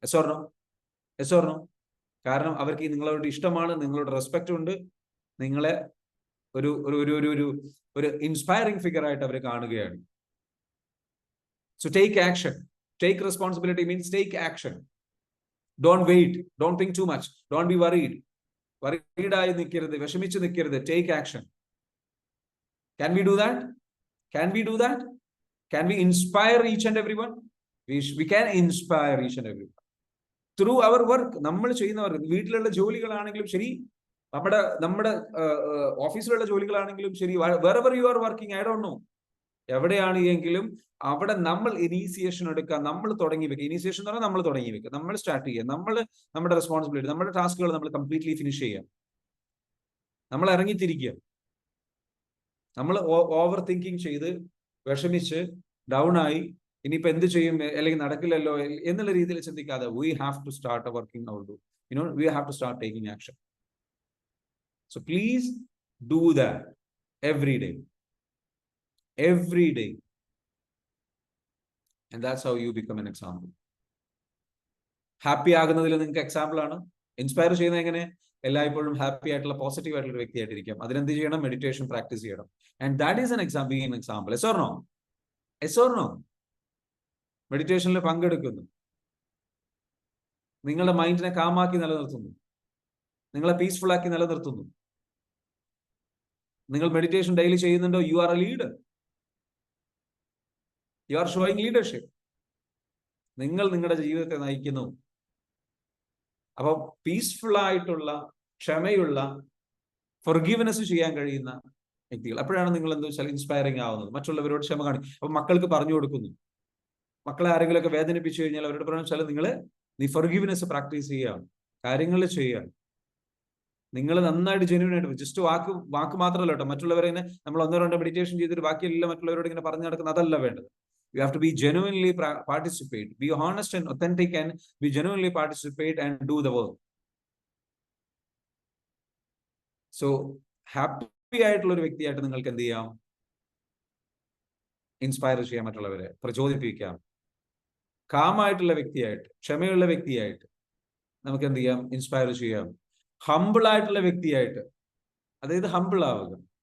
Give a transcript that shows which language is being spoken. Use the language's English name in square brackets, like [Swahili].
[English] Yes or no? [Malayalam] കാരണം അവർക്ക് നിങ്ങളോട് ഇഷ്ടമാണ്, നിങ്ങളോട് റെസ്പെക്ട് ഉണ്ട്, നിങ്ങളെ ഒരു ഒരു ഒരു ഒരു ഇൻസ്പയറിംഗ് ഫിഗർ ആയിട്ട് അവർ കാണുകയാണ്. [English] So take action. Take responsibility means take action. Don't wait, don't think too much, don't be വറീഡായി [Malayalam] നിൽക്കരുത്, വിഷമിച്ച് നിൽക്കരുത്. [English] Take action. Can we do that? Can we inspire each and everyone? We can inspire each and everyone through our work. [Malayalam] നമ്മൾ ചെയ്യുന്ന work, വീട്ടിലുള്ള ജോലികളാണെങ്കിലും ശരി, നമ്മുടെ ഓഫീസിലുള്ള ജോലികളാണെങ്കിലും ശരി, [English] wherever you are working, I don't know, [Malayalam] എവിടെയാണ് എങ്കിലും അവിടെ നമ്മൾ ഇനീസിയേഷൻ എടുക്കുക, നമ്മൾ തുടങ്ങി വെക്കുക. ഇനീസിയേഷൻ എന്ന് പറഞ്ഞാൽ നമ്മൾ തുടങ്ങി വെക്കുക, നമ്മൾ സ്റ്റാർട്ട് ചെയ്യുക, നമ്മുടെ റെസ്പോൺസിബിലിറ്റി, നമ്മുടെ ടാസ്കുകൾ നമ്മൾ കംപ്ലീറ്റ്ലി ഫിനിഷ് ചെയ്യുക, നമ്മൾ ഇറങ്ങിത്തിരിക്കുക. നമ്മൾ ഓവർ തിങ്കിങ് ചെയ്ത് വിഷമിച്ച് ഡൗൺ ആയി ഇനിയിപ്പോ എന്ത് ചെയ്യും, അല്ലെങ്കിൽ നടക്കില്ലല്ലോ എന്നുള്ള രീതിയിൽ ചിന്തിക്കാതെ, [English] we have to start working our do. We have to start taking action. So please do that every day. And that's how you become an example. [Malayalam] Happy ആകുന്നതിൽ നിങ്ങൾക്ക് എക്സാമ്പിൾ ആണ്. ഇൻസ്പയർ ചെയ്യുന്നത് എങ്ങനെ? എല്ലായ്പ്പോഴും ഹാപ്പി ആയിട്ടുള്ള പോസിറ്റീവ് ആയിട്ടുള്ള ഒരു വ്യക്തിയായിട്ടിരിക്കാം. അതിനെന്ത് ചെയ്യണം? മെഡിറ്റേഷൻ പ്രാക്ടീസ് ചെയ്യണം. [English] And that is an example. Yes or no? [Malayalam] മെഡിറ്റേഷനിൽ പങ്കെടുക്കുന്നു, നിങ്ങളുടെ മൈൻഡിനെ കാമാക്കി നിലനിർത്തുന്നു, നിങ്ങളെ പീസ്ഫുൾ ആക്കി നിലനിർത്തുന്നു. നിങ്ങൾ മെഡിറ്റേഷൻ ഡെയിലി ചെയ്യുന്നുണ്ടോ? [English] You are a leader. You are showing leadership. [Malayalam] നിങ്ങൾ നിങ്ങളുടെ ജീവിതത്തെ നയിക്കുന്നു. അപ്പൊ പീസ്ഫുൾ ആയിട്ടുള്ള, ക്ഷമയുള്ള, ഫൊർഗീവ്നെസ് ചെയ്യാൻ കഴിയുന്ന വ്യക്തികൾ, അപ്പോഴാണ് നിങ്ങൾ എന്താ വെച്ചാൽ ഇൻസ്പയറിംഗ് ആവുന്നത്. മറ്റുള്ളവരോട് ക്ഷമ കാണിക്കും. അപ്പൊ മക്കൾക്ക് പറഞ്ഞു കൊടുക്കുന്നു. മക്കളെ ആരെങ്കിലും ഒക്കെ വേദനിപ്പിച്ചു കഴിഞ്ഞാൽ അവരോട് പറഞ്ഞു വെച്ചാൽ നീ ഫൊർഗീവ്നെസ് പ്രാക്ടീസ് ചെയ്യുക, കാര്യങ്ങൾ ചെയ്യുക. നിങ്ങൾ നന്നായിട്ട് ജെന്യൂൻ ആയിട്ട്, ജസ്റ്റ് വാക്ക് മാത്രമല്ല കേട്ടോ, മറ്റുള്ളവരെ നമ്മൾ 1-2 മെഡിറ്റേഷൻ ചെയ്തിട്ട് ബാക്കിയെല്ലാം മറ്റുള്ളവരോട് ഇങ്ങനെ പറഞ്ഞു നടക്കുന്നത്, അതല്ല വേണ്ടത്. [English] You have to be genuinely participate, be honest and authentic, and be genuinely participate and do the work. [Malayalam] So happy ആയിട്ടുള്ള ഒരു വ്യക്തിയായിട്ട് നിങ്ങൾക്ക് എന്ത് ചെയ്യാം? ഇൻസ്പയർ ചെയ്യാൻ, മറ്റുള്ളവരെ പ്രചോദിപ്പിക്കാം. കാമായിട്ടുള്ള വ്യക്തിയായിട്ട്, ക്ഷമയുള്ള വ്യക്തിയായിട്ട് നമുക്ക് എന്ത് ചെയ്യാം? ഇൻസ്പയർ ചെയ്യാം. ഹംബിൾ ആയിട്ടുള്ള വ്യക്തിയായിട്ട്, അതായത് ഹംബിൾ ആവുക.